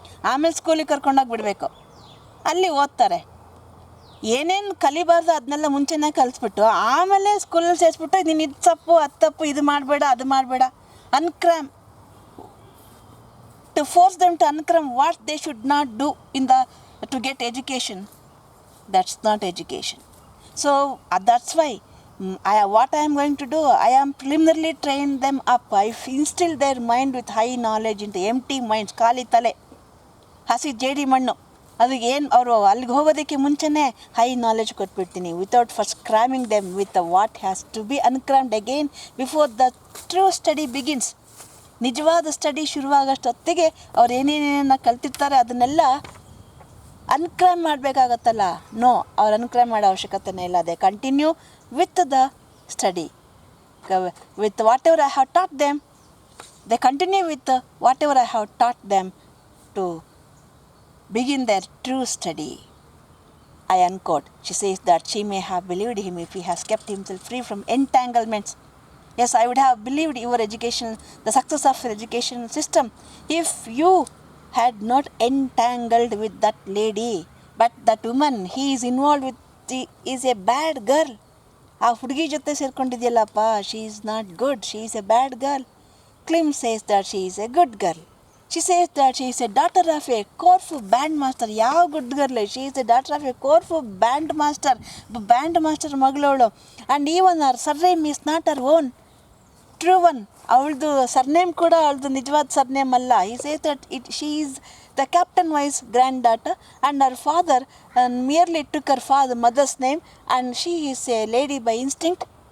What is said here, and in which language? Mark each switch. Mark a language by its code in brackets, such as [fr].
[kn] ಆಮೇಲೆ ಸ್ಕೂಲಿಗೆ ಕರ್ಕೊಂಡೋಗಿ ಬಿಡಬೇಕು, ಅಲ್ಲಿ ಓದ್ತಾರೆ. ಏನೇನು ಕಲಿಬಾರ್ದು ಅದನ್ನೆಲ್ಲ ಮುಂಚೆನೇ ಕಲಿಸ್ಬಿಟ್ಟು ಆಮೇಲೆ ಸ್ಕೂಲಲ್ಲಿ ಸೇರಿಸ್ಬಿಟ್ಟು ನೀನು ಇದು ತಪ್ಪು ಅದು ತಪ್ಪು, ಇದು ಮಾಡಬೇಡ ಅದು ಮಾಡಬೇಡ, [en] uncram, to force them to uncram what they should not do to get education. That's not education. So that's why what I am going to do, I am preliminarily train them up. I instill their mind with high knowledge into empty minds. [kn] ಖಾಲಿ ತಲೆ, ಹಸಿ ಜೇಡಿ ಮಣ್ಣು, ಅದಕ್ಕೆ ಏನು ಅವರು ಅಲ್ಲಿಗೆ ಹೋಗೋದಕ್ಕೆ ಮುಂಚೆನೇ ಹೈ ನಾಲೆಜ್ ಕೊಟ್ಬಿಡ್ತೀನಿ, [en] Without first cramming them with what has to be uncrammed again before the true study begins. [kn] ನಿಜವಾದ ಸ್ಟಡಿ ಶುರುವಾಗೋಷ್ಟೊತ್ತಿಗೆ ಅವ್ರು ಏನೇನೇನು ಕಲ್ತಿರ್ತಾರೆ ಅದನ್ನೆಲ್ಲ ಅನ್ಕ್ರೈಮ್ ಮಾಡಬೇಕಾಗತ್ತಲ್ಲ. [en] no, [kn] ಅವ್ರು ಅನ್ಕ್ರೈಮ್ ಮಾಡೋ ಅವಶ್ಯಕತೆನೇ ಇಲ್ಲ. [en] They continue with the study, with whatever I have taught them. They continue with whatever I have taught them to begin their true study. I unquote. She says that she may have believed him if he has kept himself free from entanglements. Yes, I would have believed your education, the success of your education system, if you had not entangled with that lady. But that woman he is involved with is a bad girl. [kn] ಆ ಹುಡುಗಿ ಜೊತೆ ಸೇರ್ಕೊಂಡಿದೆಯಲ್ಲಪ್ಪ, [en] she is not good, she is a bad girl. Klim says that she is a good girl. She says that she is a daughter of a Corfu band master. ಯಾವ good girl? She is a daughter of a Corfu band master. [kn] Band master ಮಗಳವಳು. [en] And even ಅವರ್ surname is not ಅವರ್ own true one. [kn] ಅವಳದು surname ಕೂಡ ಅವಳದು ನಿಜವಾದ surname ಅಲ್ಲ. [en] He says that she is the captain wife's granddaughter and her father merely took her mother's name and she is a lady by instinct.